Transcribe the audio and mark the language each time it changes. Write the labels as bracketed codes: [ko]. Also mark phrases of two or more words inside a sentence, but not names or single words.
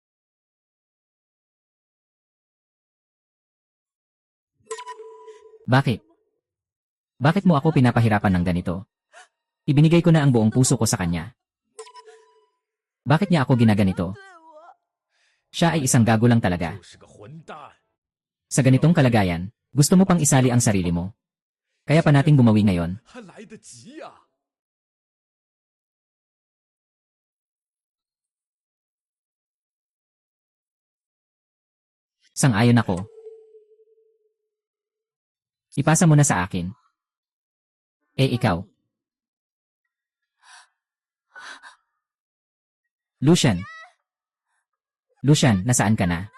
[tl] Bakit? Bakit mo ako pinapahirapan ng ganito? Ibinigay ko na ang buong puso ko sa kanya. Bakit niya ako ginaganito? [zh] 对我， [tl] Siya ay isang gago lang talaga. [zh] 就是个混蛋。 [tl] Sa ganitong kalagayan, gusto mo pang isali ang sarili mo. Kaya pa nating bumawi ngayon. [zh] 还来得及呀、 [tl] Sang-ayon ako. Ipasa mo na sa akin. Ikaw. Lucian. Lucian, nasaan ka na?